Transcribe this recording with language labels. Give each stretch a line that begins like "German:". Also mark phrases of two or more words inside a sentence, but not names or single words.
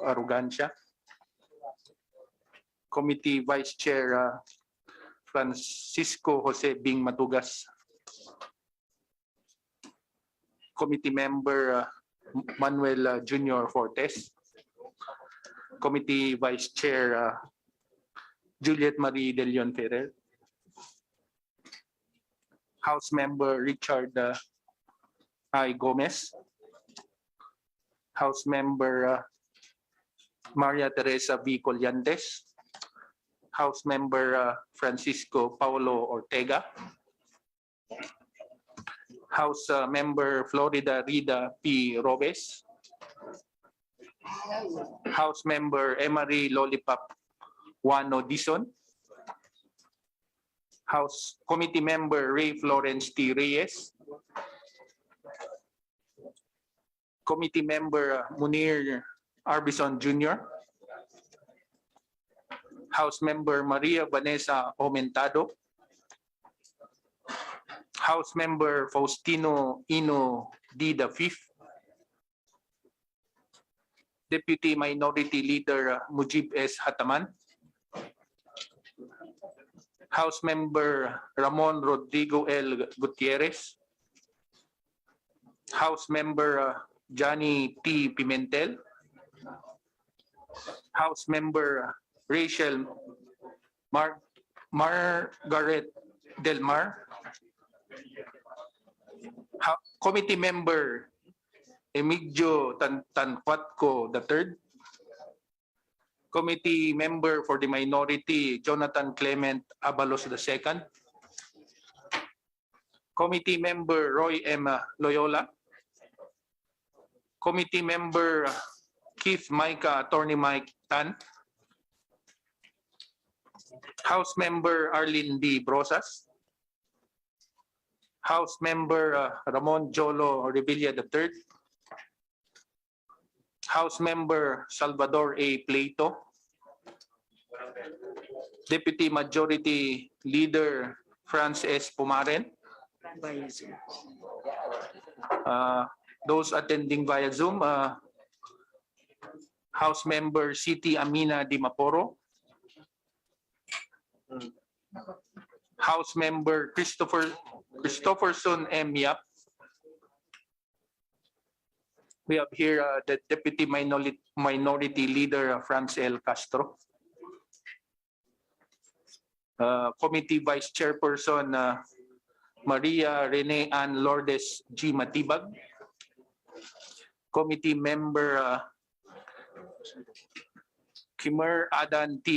English: Arrogancia, Committee Vice Chair Francisco Jose Bing Matugas, Committee Member Manuel Junior Fortes, Committee Vice Chair Juliet Marie De Leon Ferrer, House Member Richard I. Gomez, House Member Maria Teresa V. Collantes, House Member Francisco Paulo Ortega, House Member Florida Rida P. Robes, House Member Emery Lollipop Juano Dizon, House Committee Member Ray Florence T. Reyes, Committee Member Munir Arbison Jr., House Member Maria Vanessa Aumentado, House Member Faustino Ino D. the Fifth, Deputy Minority Leader Mujib S. Hataman, House Member Ramon Rodrigo L. Gutierrez, House Member Johnny T. Pimentel, House Member Rachel Margaret Del Mar, Committee Member Emigdio Tanquatco III, Committee Member for the Minority Jonathan Clement Abalos II, Committee Member Roy M. Loyola, Committee Member Keith Micah, Attorney Mike Tan, House Member Arlene D. Brosas, House Member Ramon Jolo Revilla III, House Member Salvador A. Plato, Deputy Majority Leader Franz S. Pumaren, those attending via Zoom, House Member Siti Amina Di Maporo, House Member Christopherson M. Yap. We have here the Deputy Minority Leader Franz L. Castro, Committee Vice Chairperson Maria Rene Ann Lourdes G. Matibag, Committee Member Kimer Adan T.